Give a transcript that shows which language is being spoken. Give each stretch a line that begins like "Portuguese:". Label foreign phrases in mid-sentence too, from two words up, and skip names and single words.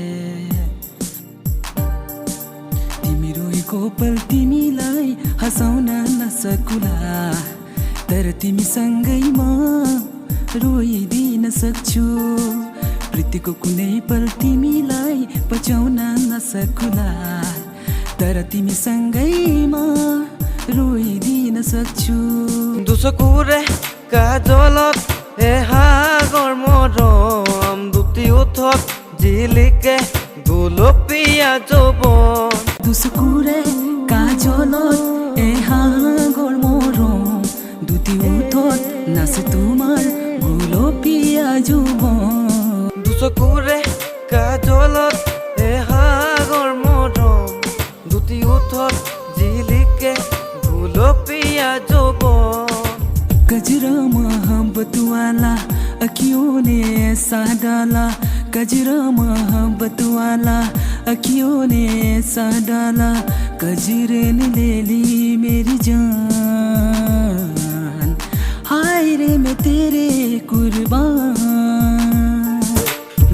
Nepali: तिमी रोएको पल तिमीलाई हँसाउन नसकुला तर तिमीसँगैमा रोइदिन सक्छु प्रीतिको कुनै पल तिमीलाई बचाउन नसकुला तर तिमीसँगैमा रोइदिन सक्छु
Assamese: দুচকুৰে কাজলত এহাগৰ মৰম দুটি ওঠত জিলিকে গোলপীয়া যৌৱন দুচকুৰে কাজলত এহাগৰ মৰম দুটি ওঠত নাচে তোমাৰ গোলপীয়া যৌৱন দুচকুৰে কাজলত এহাগৰ মৰম দুটি ওঠত জিলিকে গোলপীয়া যৌৱন
Hindi: गजरा मोहब्बत वाला अखियों ने ऐसा डाला गजरा मोहब्बत वाला अखियों ने ऐसा डाला गजरे ने ले ली मेरी जान हाय रे मैं तेरे कुर्बान